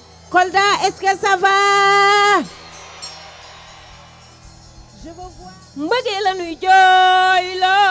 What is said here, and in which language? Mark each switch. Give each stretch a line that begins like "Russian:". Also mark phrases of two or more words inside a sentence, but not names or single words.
French: Kolda, est-ce que ça va? Je veux voir.
Wolof: Mbëggeel la nuy jooyloo.